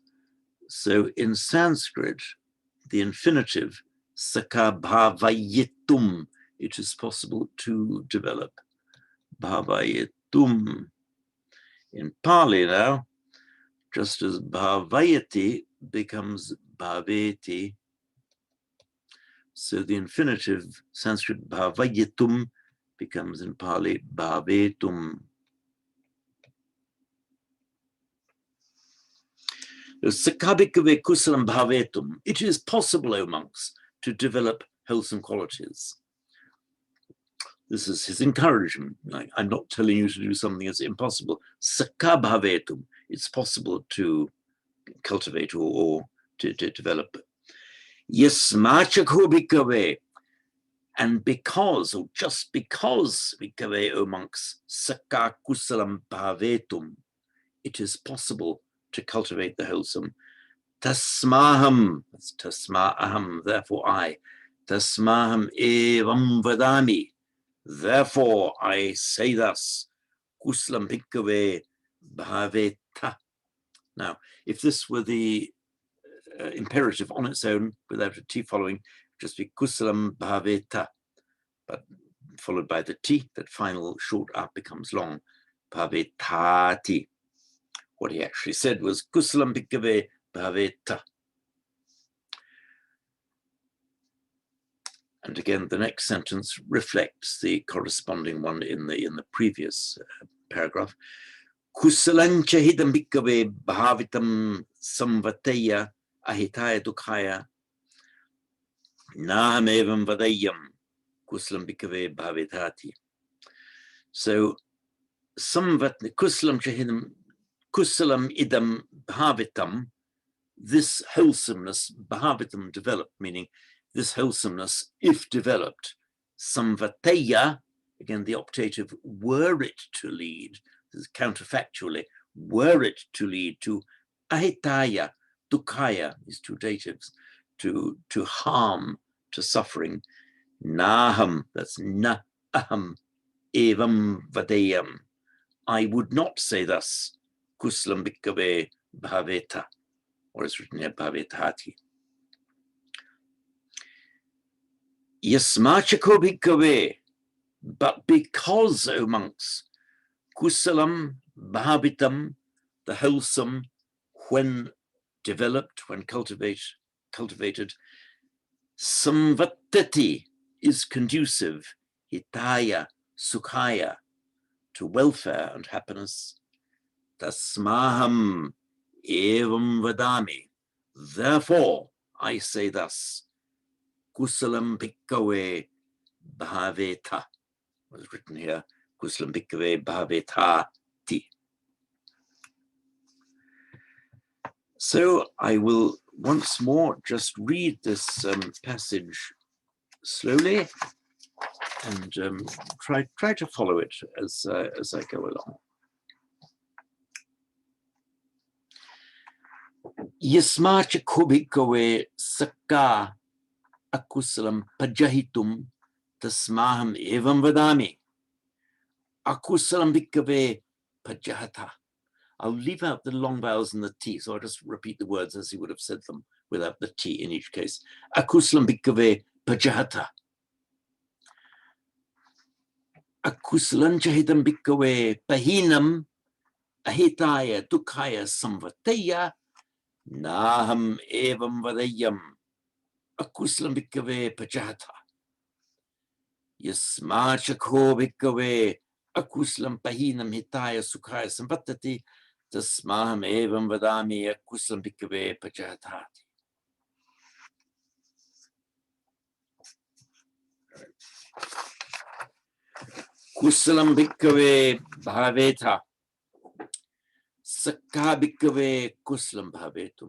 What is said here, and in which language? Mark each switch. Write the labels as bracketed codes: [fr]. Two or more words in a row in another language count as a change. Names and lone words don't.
[en] So in Sanskrit, the infinitive, [pi] sakha bhavayitum, [en] it is possible to develop bhavayitum. In Pali now, just as bhavayati becomes bhaveti, so the infinitive, Sanskrit bhavayitum, becomes in Pali bhavetum. [pi] Sakabhikave kusalam bhavetum. [en] It is possible, O monks, to develop wholesome qualities. This is his encouragement. I'm not telling you to do something that's impossible. [pi] Sakabhavetum. [en] It's possible to cultivate or to develop. [pi] Yasmachakho bhikkhave. [en] And because, or just because, [pi] bhikkhave, [en] O monks, [pi] sakka kusalam bhavetum, [en] it is possible to cultivate the wholesome. Tasmaham, that's tasma'aham, therefore I. [pi] Tasmaham evam vadami, [en] therefore I say thus. [pi] Kuslam bhikkhave bhaveta. [en] Now, if this were the imperative on its own, without a T following, just be [pi] kusalam bhaveta, [en] but followed by the T, that final short up becomes long. Bhavetati. What he actually said was [pi] kusalam bhikkhave bhaveta. [en] And again, the next sentence reflects the corresponding one in the previous paragraph. [pi] Kusalancha hidam bhikkhave bhavitam samvataya ahitaya dukhaya nahamevam vadayam kusalam bhikkhave bhavetati. So kusalam chahidam kusalam idam bhavitam, [en] this wholesomeness, bhavitam, developed, meaning this wholesomeness, if developed, samvataya, again the optative, were it to lead, this is counterfactually, were it to lead to [pi] ahitaya, dukhaya, [en] these two datives, to harm, to suffering, naham, that's [pi] na aham, evam vadayam, [en] I would not say thus, [pi] kuslam bhikkhave bhaveta, [en] or it's written here bhavetati. [pi] Yasmachako bhikkhave, [en] but because, O monks, [pi] kusalam bhavitam, [en] the wholesome, when developed, when cultivated, samvattati, is conducive, [pi] hitaya, sukhaya, [en] to welfare and happiness. [pi] Tasmaham evam vadami, [en] therefore I say thus. [pi] Kusalam bhikkhave bhaveta, [en] was written here, [pi] kusalam bhikkhave bhavetati. [en] So I will once more just read this passage slowly and try to follow it as I go along. [pi] Yasmacha kubhikave sakka akusalam pajahitum tasmaham evam vadami. Akusalam bhikkhave pajahata. [en] I'll leave out the long vowels and the T, so I'll just repeat the words as he would have said them without the T in each case. [pi] Akusalam bhikkhave pajahata. Akusalam chahitam bhikkhave pahinam ahitaya dukhaya samvataya naham evam vadayam. Akusalam bhikkhave pajahata. Yasmachakho bhikkhave akusalam pahinam hitaya sukhaya samvatati tasmaham evam vadami akusalam bhikkhave pajahatati. Kusalam bhikkhave bhaveta sakka bhikkhave kusalam bhavetum.